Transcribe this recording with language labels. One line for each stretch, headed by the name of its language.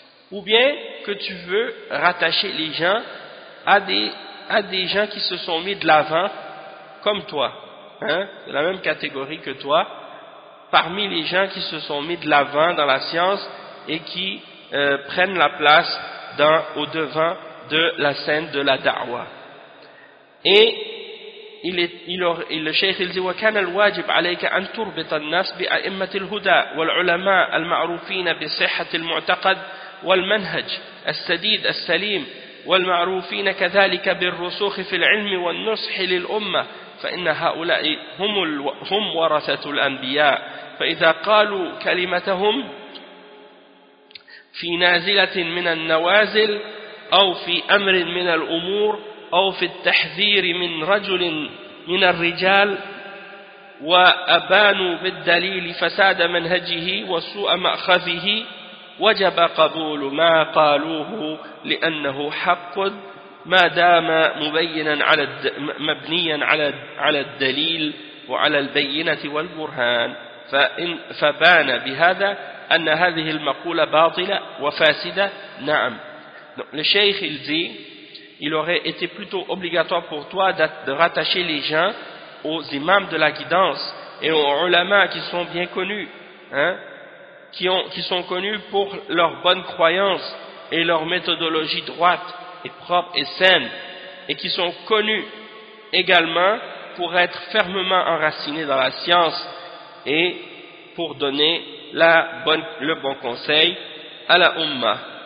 French: Ou bien que tu veux rattacher les gens à des gens qui se sont mis de l'avant comme toi, hein, de la même catégorie que toi, parmi les gens qui se sont mis de l'avant dans la science et qui prennent la place au devant de la scène de la da'wa. Et le cheikh il dit
Arabic: وكان الواجب عليك ان تربط الناس بائمه الهدى والعلماء المعروفين بصحه المعتقد والمنهج السديد السليم والمعروفين كذلك بالرسوخ في العلم والنصح للامه فان هؤلاء هم ورثه الانبياء فاذا قالوا كلمتهم في نازله من النوازل او في امر من الامور او في التحذير من رجل من الرجال وأبانوا بالدليل فساد منهجه وسوء مأخذه وجب قبول ما قالوه لأنه حق ما دام مبينا على مبنيا على الدليل وعلى البينة والبرهان فبان بهذا أن هذه المقولة باطلة وفاسدة. نعم الشيخ الزي
French: il aurait été plutôt obligatoire pour toi de rattacher les gens aux imams de la guidance et aux ulama qui sont bien connus, hein, qui sont connus pour leur bonne croyance et leur méthodologie droite et propre et saine, et qui sont connus également pour être fermement enracinés dans la science et pour donner le bon conseil à la Ummah.